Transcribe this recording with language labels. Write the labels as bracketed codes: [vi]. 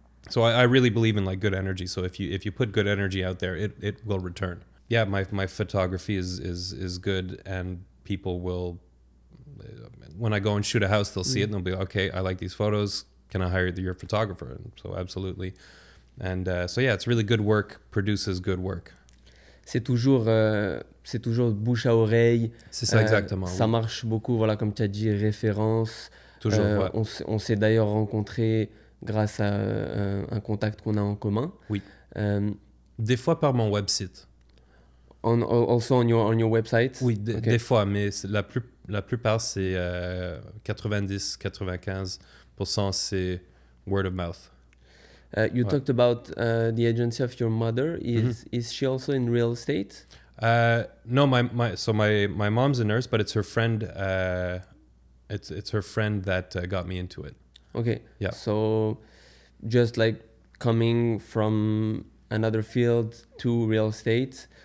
[en] So I really believe in like good energy. So if you put good energy out there, it will return. Yeah, my photography is good, and people will, when I go and shoot a house, they'll see it and they'll be, "Okay, I like these photos. Can I hire your photographer?" And so absolutely. And so yeah, it's really good work produces good work. [fr] C'est toujours bouche à oreille. C'est ça, exactement. Ça marche beaucoup, voilà, comme tu as dit, référence. Toujours, ouais. On s'est d'ailleurs rencontrés grâce à un contact qu'on a en commun. Oui. Des fois par mon website. [en] Also on your website? [fr] Oui, des fois, mais la plupart, c'est 90-95% c'est [en] word of mouth. You What? talked about the agency of your mother. Is she also in real estate? No, my mom's a nurse, but it's her friend. It's her friend that got me into it. Okay. Yeah. So just like coming from another field to real estate,